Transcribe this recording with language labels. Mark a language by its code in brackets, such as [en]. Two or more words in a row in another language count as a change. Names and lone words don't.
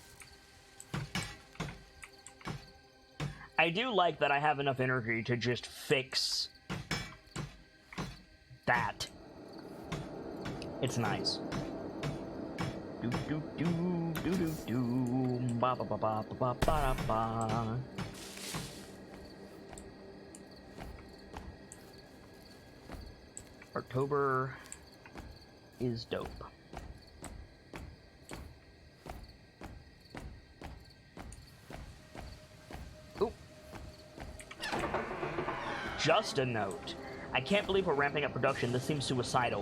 [en] I do like that I have enough energy to just fix that. It's nice. Do do do do do do ba ba ba ba ba ba ba. Artober is dope. Ooh. Just a note. I can't believe we're ramping up production. This seems suicidal.